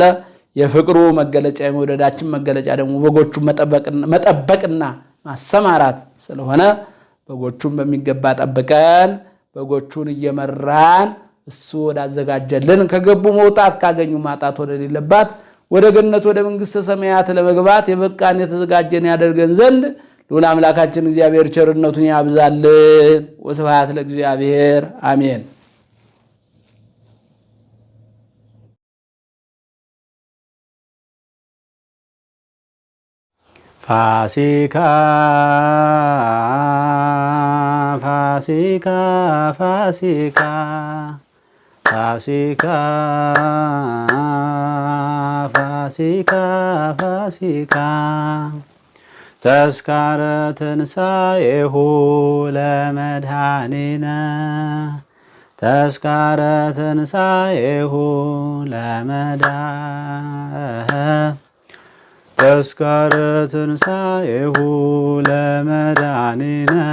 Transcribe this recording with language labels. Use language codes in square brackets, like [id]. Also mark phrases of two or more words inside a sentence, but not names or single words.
[am] የፍቅሩ መገለጫ የመውደዳችን መገለጫ ደግሞ በጎቹን መጠበቅና ማሰማራት ስለሆነ በጎቹን በሚገባ ጠብቀን በጎቹን እየመራን እሱ ወዳዘጋጀልን ከገቡ መውጣት ካገኙ ማጣት ወደሌለባት ወደ ገነት ወደ መንግሥተ ሰማያት ለመግባት የበቃን የተዘጋጀን ያደርገን ዘንድ ልዑል አምላካችን እግዚአብሔር ቸርነቱን ያብዛልን። [gez] ወስብሐት ለእግዚአብሔር አሜን። ፋሲካ ፋሲካ ፋሲካ ፋሲካ ፋሲካ ፋሲካ ተስካረ ትንሣኤሁ ለመድኃኒነ ተስካረ ትንሣኤሁ ተስካረ ትንሣኤሁ ለመድኃኒነ